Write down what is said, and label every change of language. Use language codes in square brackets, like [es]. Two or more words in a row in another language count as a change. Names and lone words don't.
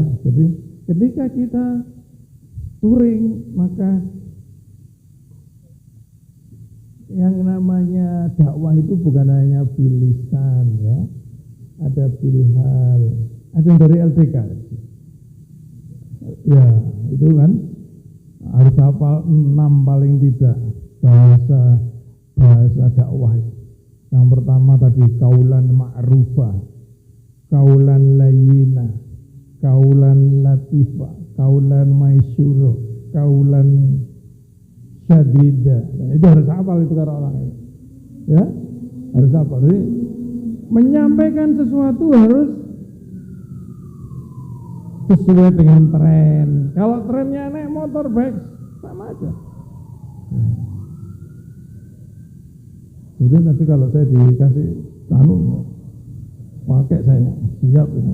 [id] Jadi ketika kita touring maka yang namanya dakwah itu bukan hanya bilisan ya. Ada bilhal, ada yang dari LDK. Ya, itu kan harus hafal 6 paling tidak bahasa dakwah. [ar] Yang pertama tadi قولا معروفا، قولا لينا، قولا لطيفا، قولا ميسورا، قولا سديدا. [id] Dan itu harus hafal itu kata orang itu. Ya, harus hafal. Jadi menyampaikan sesuatu harus sesuai dengan tren. Kalau trennya naik motor baik sama aja. Kemudian nanti kalau saya dikasih pakai saya siap itu.